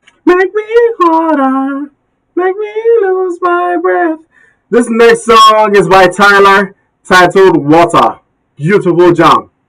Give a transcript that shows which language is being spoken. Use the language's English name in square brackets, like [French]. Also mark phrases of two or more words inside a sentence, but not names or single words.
[English] Make me harder, make me lose my breath. This next song is by Tyler, titled Water. Beautiful jam.